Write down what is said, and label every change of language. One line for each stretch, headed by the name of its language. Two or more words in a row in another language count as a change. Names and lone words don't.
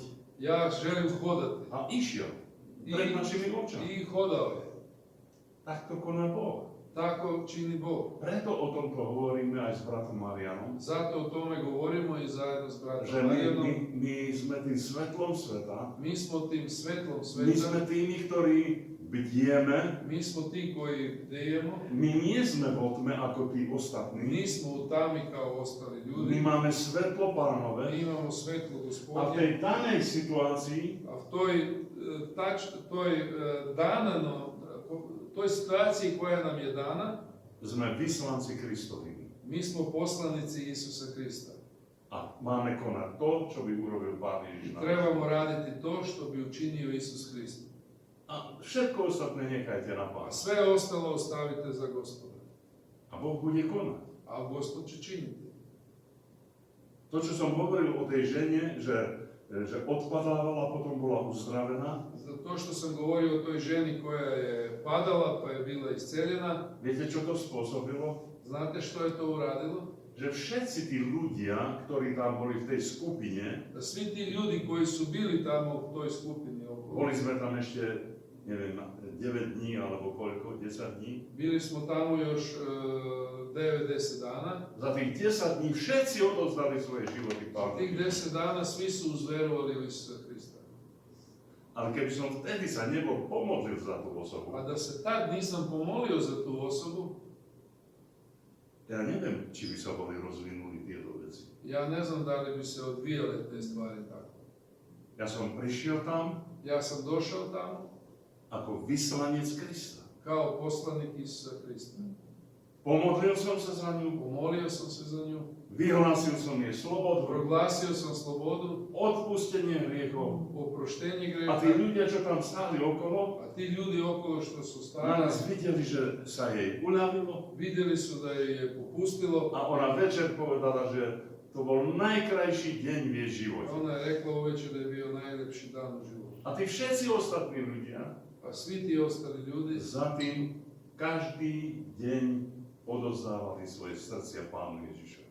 Serbian: ja želim hodati.
Slovak: A išiel pred našimi očami.
Serbian: I hodao je.
Slovak: Tak to koná Boh.
Serbian: Tako čini Bog.
Slovak: Preto o tomto hovoríme aj s bratom Marianom,
Serbian: Zato o tome govorimo i zajedno s
Slovak: že
Serbian: bratom Marijanom.
Slovak: my sme tým svetlom sveta,
Serbian: Mi smo tim svetlom
Slovak: my sme
Serbian: sveta,
Slovak: tými, ktorí bdieme,
Serbian: mi smo ti koji bdijemo,
Slovak: my nie sme vo tme ako tí ostatní,
Serbian: nismo u tami kao ostali
Slovak: my
Serbian: ljudi,
Slovak: máme svetlo Pánové
Serbian: mi imamo svetlo
Slovak: a v
Serbian: Gospodnje,
Slovak: tej danej situácii
Serbian: a v toj situaciji koja nam je dana,
Slovak: sme vyslanci Kristovi.
Serbian: mi smo poslanici Isusa Krista.
Slovak: A máme konať to, čo by urobil Pán Ježiš. na
Serbian: Trebamo raditi to što bi učinio Isus Krist.
Slovak: A všetko ostatné nechajte na
Serbian: A
Slovak: Pána.
Serbian: sve ostalo ostavite za Gospoda.
Slovak: A Boh bude konať.
Serbian: A Gospod će činiti.
Slovak: To, čo som hovoril o tej žene, že odpadávala, potom bola uzdravená.
Serbian: To što sam govorio o toj ženi koja je padala pa je bila isceljena,
Slovak: Viete, čo to spôsobilo?
Serbian: znate što je to uradilo?
Slovak: Že všetci tí ľudia, ktorí tam boli v tej skupine,
Serbian: Da svi ti ljudi koji su bili tamo u toj skupini
Slovak: boli sme tam ešte, neviem, 9 dní alebo koľko, 10 dní.
Serbian: bili smo tamo još 9-10 dana.
Slovak: Za tých 10 dní všetci odovzdali svoje životy
Serbian: Za
Slovak: Pánu.
Serbian: tih 10 dana svi su uzverovali u Isusa Krista.
Slovak: Ale keby som vtedy sa nebol pomodlil za tú osobu,
Serbian: A da se tad nisam pomolio za tu osobu,
Slovak: Ja neviem, či by sa boli rozvinuli tieto veci.
Serbian: Ja ne znam da li bi se odvijale te stvari tako.
Slovak: Ja som prišiel tam
Serbian: Ja sam došao tamo
Slovak: ako vyslanec Krista.
Serbian: kao poslanik Isusa Krista.
Slovak: Pomodlil som sa za ňu,
Serbian: Pomolio sam se za nju,
Slovak: vyhlásil som jej slobodu,
Serbian: proglasio sam slobodu,
Slovak: odpustenie hriechov.
Serbian: oproštenje
Slovak: A tí
Serbian: greha,
Slovak: ľudia, čo tam stáli okolo,
Serbian: a ti ljudi okolo što su
Slovak: na
Serbian: stali,
Slovak: nás videli, že sa jej uľavilo
Serbian: vidjeli su da joj je popustilo.
Slovak: a ona večer povedala, že to bol najkrajší deň v jej živote.
Serbian: Ona je rekla uveče da je bio najljepši dan u životu.
Slovak: A tí všetci ostatní ľudia
Serbian: A svi ti ostali ljudi
Slovak: za tým každý deň odozdávali svoje srdcia Pánu Ježišovi.